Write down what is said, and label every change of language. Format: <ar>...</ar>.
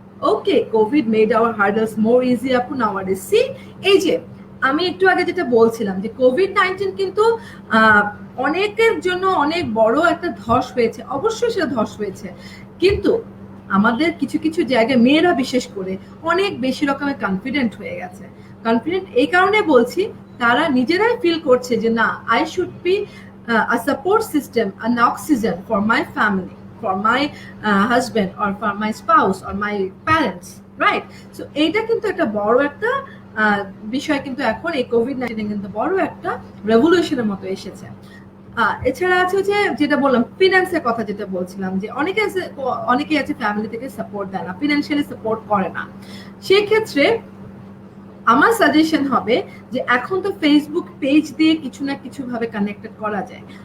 <bn>ওকে,</bn> <en>Covid made our hurdles more easy</en> <bn>আপু নাওয়াডেজ। C, এই যে আমি একটু আগে যেটা বলছিলাম যে কোভিড-19 কিন্তু অনেকের জন্য অনেক বড় একটা ধস হয়েছে, অবশ্যই সেটা ধস হয়েছে, কিন্তু আমাদের কিছু কিছু জায়গায় মেয়েরা বিশেষ করে অনেক বেশি রকমের কনফিডেন্ট হয়ে গেছে। কনফিডেন্ট এই কারণে বলছি, তারা নিজেরাই ফিল করছে যে না,</bn> <en>I should be a support system, an oxygen for my family, for my husband or for my spouse or my parents, right?</en> <bn>So এইটা কিন্তু একটা বড় একটা বিষয়, কিন্তু এখন এই কোভিড-19 কিন্তু বড় একটা রেভলিউশনের মতো এসেছে। এছাড়া আছে যে যেটা বললাম ফিনান্সের কথা, যেটা বলছিলাম যে অনেকে আছে ফ্যামিলি থেকে সাপোর্ট দেয় না, ফিনান্সিয়ালি সাপোর্ট করে না। সেই ক্ষেত্রে আমার সাজেশন হবে যে এখন তো ফেসবুক পেজ দিয়ে কিছু না কিছু ভাবে কানেক্টেড করা যায়।</bn>